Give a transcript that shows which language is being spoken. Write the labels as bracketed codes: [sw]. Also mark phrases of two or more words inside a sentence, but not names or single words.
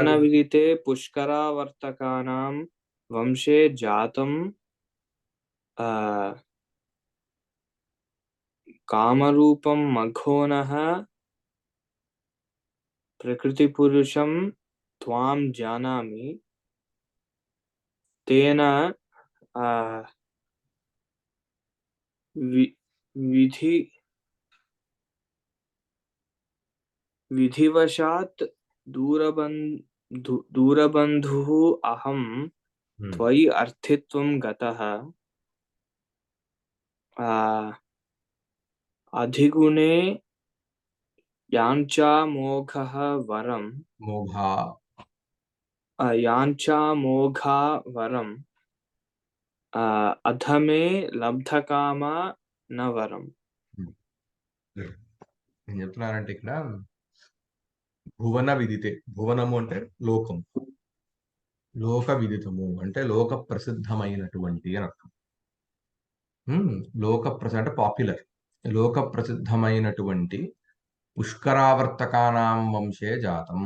[sa] భువన విదితే పుష్కరావర్తకానాం వంశే జాతం ఆ కామరూపం మఘోనః ప్రకృతిపురుషం త్వాం జానామి. తేన ఆ వి- విధి విధివశాత్ दूरबन्धुः अहं त्वयि अर्थित्वं गतः. आ, अधिगुणे याञ्चामोघः वरं మోఘా याञ्चामोघा वरं अधमे लब्धकामा न वरम्. [te] నేను చెప్తున్నానంటే ఇక్కడ భువన విదితే భువనము అంటే లోకం, లోక విదితము అంటే లోక ప్రసిద్ధమైనటువంటి అని అర్థం. లోక ప్రసిద్ధ అంటే పాపులర్, లోక ప్రసిద్ధమైనటువంటి పుష్కరావర్తకానాం వంశే జాతం.